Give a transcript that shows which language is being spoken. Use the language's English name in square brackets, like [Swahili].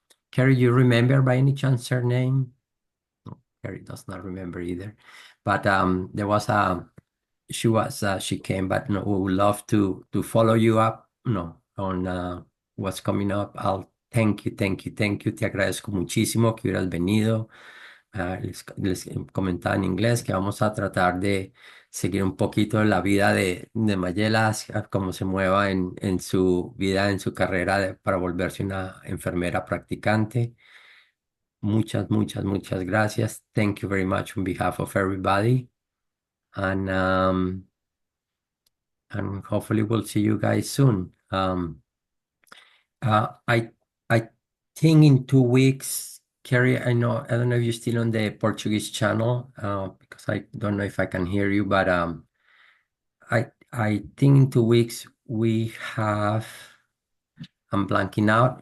[English] Carrie, you remember by any chance her name? No, Carrie does not remember either. But there was a she came, but no, we would love to follow you up, no, on what's coming up. I'll thank you, thank you, thank you. [Spanish] Te agradezco muchísimo que hubieras venido. Les comentaba en inglés que vamos a tratar de seguir un poquito la vida de Mayela, cómo se mueva en su vida, en su carrera para volverse una enfermera practicante. Muchas, muchas, muchas gracias. [English] Thank you very much on behalf of everybody. And hopefully we'll see you guys soon. I I think in 2 weeks, Carrie, I don't know if you're still on the Portuguese channel, because I don't know if I can hear you, but I think in 2 weeks we have. I'm blanking out.